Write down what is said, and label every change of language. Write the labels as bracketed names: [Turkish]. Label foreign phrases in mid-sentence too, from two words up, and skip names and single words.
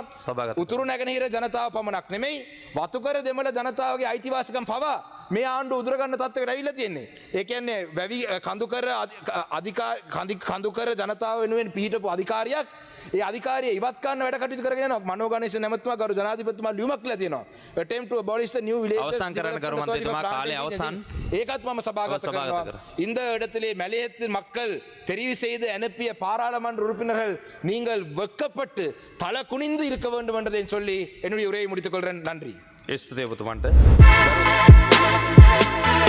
[Sinhala] උතුරු නැගෙනහිර ජනතාව පමණක් නෙමෙයි වතුකර දෙමළ ජනතාවගේ අයිතිවාසිකම් පවා මේ ආණ්ඩුව උදුරගන්න තත්ත්වයකට ඇවිල්ලා තියෙන්නේ. ඒ කියන්නේ වැවි කඳුකර ජනතාව වෙනුවෙන් පිහිටපු අධිකාරියක් ඒ අධිකාරිය ඉවත් කරන්න වැඩ කටයුතු කරගෙන යනවා. මනෝ ගණේෂන් ඇමතුමා ගරු ජනාධිපතිතුමා ලියුමක් කියලා තියෙනවා. [English] attempt to abolish the new villages [Sinhala] අවසන් කරන්න ගරු මන්ත්‍රීතුමා කාලය අවසන්. ඒකත් මම සභාගත කරනවා. [Tamil] இந்த இடத்திலே மலையத்து மக்கள் தெரிவு செய்து அனுப்பிய பாராளுமன்ற உறுப்பினர்கள் நீங்கள் வெட்கப்பட்டு தலை குனிந்து இருக்க வேண்டும் என்றதை சொல்லி என்னுடைய உரையை முடித்துக் கொள்கிறேன். நன்றி. [Sinhala] ස්තුතියි ඔබතුමන්ට.